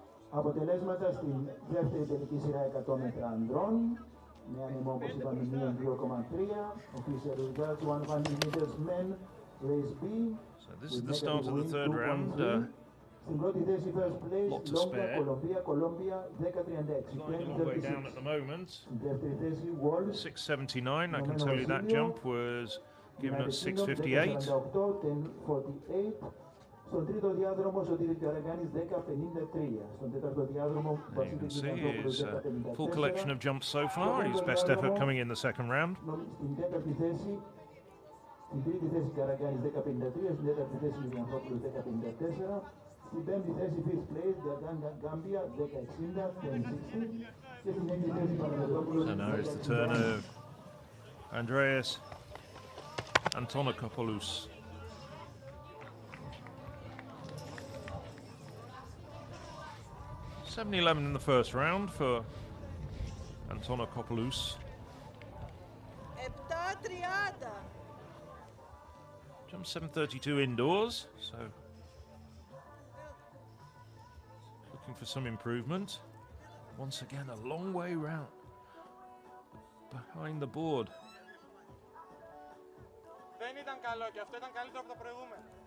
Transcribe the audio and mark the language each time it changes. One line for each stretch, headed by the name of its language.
Greek: Αποτελέσματα στην δεύτερη τελική σειρά 100 μέτρα ανδρών. Με άνεμο, όπως είπαμε, μείον 2,3.
English: Official results 100 meters men, race B. So this is the start of the third round.
Greek: Στην πρώτη θέση
English: first place, Lot to Longa, spare. Colombia, 10:36. Lying all the way down at the moment.
Greek: Στην δεύτερη θέση Walsh.
English: 6:79. I can tell you that jump was given at 6:58.
Greek: 10:48. Στον τρίτο διάδρομο, Σωτήρης Καραγκάνης 10:53. Στον τέταρτο διάδρομο,
English: You can see his full collection of jumps so far. His best effort coming in the second round.
Greek: Στην τέταρτη θέση, στην τρίτη θέση Καραγκάνης 10:53. Στην τέταρτη θέση Λιβιανθόπουλος 10:54. Στην πέμπτη θέση
English: fifth place,
Greek: Gambia 10:60. 10:60. Και στην έκτη θέση Παναγιώτοπουλος.
English: So now it's the turn of Andreas Antonakopoulos. 7:11 in the first round for Antonakopoulos. 7:30. Jump 7:32 indoors, so for some improvement. Once again, a long way round behind the board.
Greek: Δεν ήταν καλό και αυτό ήταν καλύτερο από το προηγούμενο.